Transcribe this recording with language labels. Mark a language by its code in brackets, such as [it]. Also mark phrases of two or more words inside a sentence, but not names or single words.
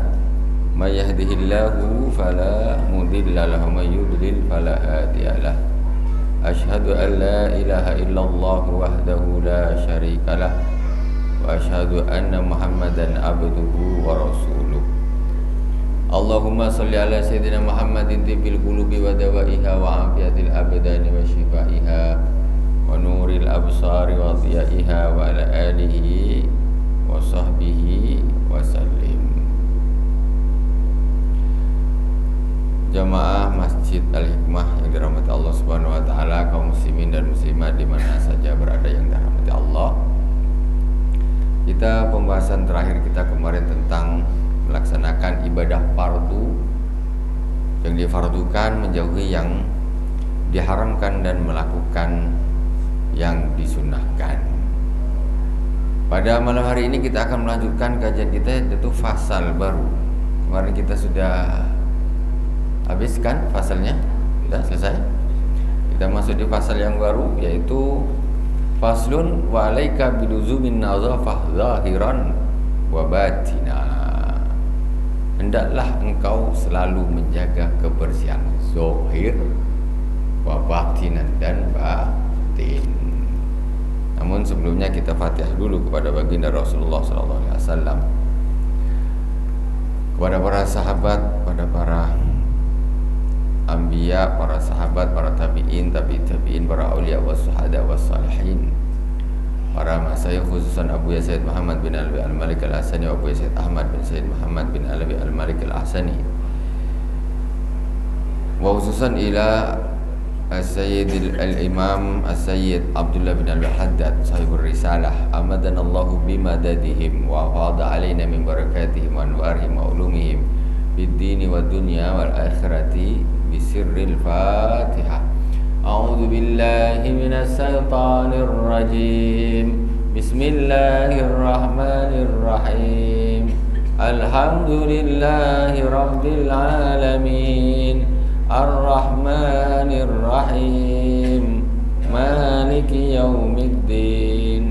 [ar] من يهده الله فلا مضل له ومن يضلل فلا هادي له. أشهد أن لا إله إلا الله وحده لا شريك له وأشهد أن محمدا عبده ورسوله. اللهم صل على سيدنا محمد طب القلوب ودوائها وعافية الأبدان وشفائها ونور الأبصار وضيائها وعلى آله وصحبه وسلم. [id] Jamaah Masjid Al-Hikmah yang dirahmati [ar] الله سبحانه وتعالى, [id] kaum muslimin dan muslimat di mana saja berada yang dirahmati Allah. Kita pembahasan terakhir kita kemarin tentang melaksanakan ibadah fardu yang difardukan, menjauhi yang diharamkan dan melakukan yang disunahkan. Pada malam hari ini kita akan melanjutkan kajian kita, yaitu fasal baru. Kemarin kita sudah habiskan fasalnya, sudah selesai. Kita masuk di fasal yang baru, yaitu [ar] فصل وعليك بلزوم النظافة ظاهرا وباطنا. [id] Hendaklah engkau selalu menjaga kebersihan [ar] ظاهر وباطنا [id] dan batin. Namun sebelumnya kita Fatihah dulu kepada baginda Rasulullah [ar] صلى الله عليه وسلم, [id] kepada para sahabat, kepada para anbiya, para sahabat, para tabi'in, tabi'in, para [ar] أولياء والشهداء والصالحين, [id] para masyayikh [ar] خصوصا أبو سيد محمد بن علوي المالكي الحسني وأبو سيد أحمد بن سيد محمد بن علوي المالكي الحسني, وخصوصا إلى سيد الإمام سيد عبد الله بن الحداد صاحب الرسالة، أمدنا الله بمددهم وأفاض علينا من بركاتهم وأنوارهم وعلومهم في الدين والدنيا والآخرة بسر الفاتحة. أعوذ بالله من الشيطان الرجيم. بسم الله الرحمن الرحيم. الحمد لله رب العالمين. الرحمن الرحيم. مالك يوم الدين.